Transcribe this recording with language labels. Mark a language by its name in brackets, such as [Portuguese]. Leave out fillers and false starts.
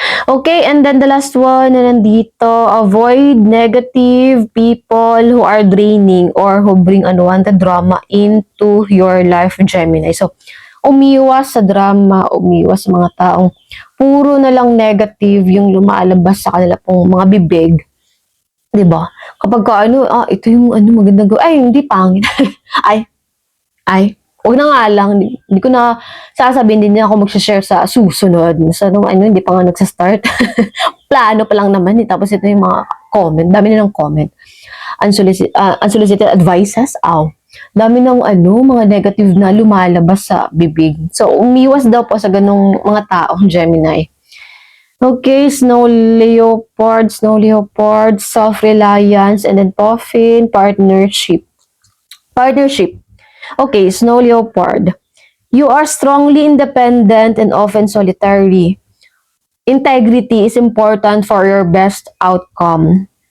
[English] Okay, and then the last one [Filipino] na nandito, [English] avoid negative people who are draining or who bring unwanted drama into your life, Gemini. [Filipino] So, umiwas sa drama, umiwas sa mga taong puro na lang negative yung lumalabas sa kanila pong mga bibig. 'Di ba? Kapag ka ano, ito yung ano magandang gawin, ay hindi pangit. ay, wag na nga lang, hindi ko na sasabihin, din ako mag-share sa susunod. Sa nung ano, hindi pa nga nagsa-start. Plano pa lang naman eh. Tapos ito yung mga comment, dami na ng comment. [English] Unsolicited advices, [Filipino] dami ng ano, mga negative na lumalabas sa bibig. So, umiwas daw po sa ganung mga tao, Gemini. [English] Okay, snow leopard, self-reliance, and then puffin, partnership. Okay, snow leopard. You are strongly independent and often solitary. Integrity is important for your best outcome.